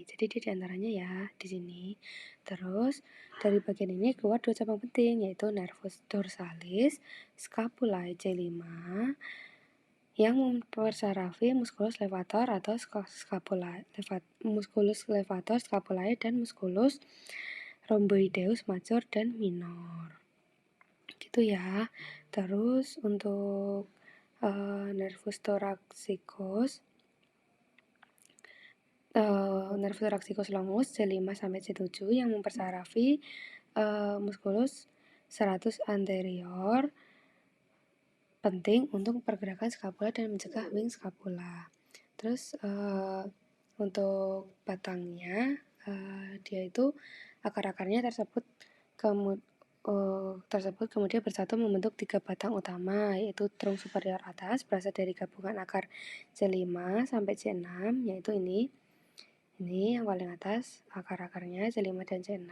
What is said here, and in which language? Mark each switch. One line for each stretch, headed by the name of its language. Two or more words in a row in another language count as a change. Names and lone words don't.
Indonesian: Jadi dia diantaranya ya di sini. Terus dari bagian ini keluar dua cabang penting, yaitu
Latin: nervus dorsalis scapulae
Indonesian: C5 yang mempersarafi
Latin: musculus levator
Indonesian: atau
Latin: musculus levator scapulae
Indonesian: dan
Latin: musculus rhomboideus major
Indonesian: dan minor. Gitu ya. Terus untuk
Latin: nervus thoraxicus nervus thoraxicus longus
Indonesian: C5 sampai C7 yang mempersarafi
Latin: musculus serratus anterior,
Indonesian: penting untuk pergerakan skapula dan mencegah wing skapula. Terus untuk batangnya dia itu akar-akarnya tersebut kemudian bersatu membentuk 3 batang utama, yaitu trung superior atas berasal dari gabungan akar C5 sampai C6, yaitu ini yang paling atas akar-akarnya C5 dan C6.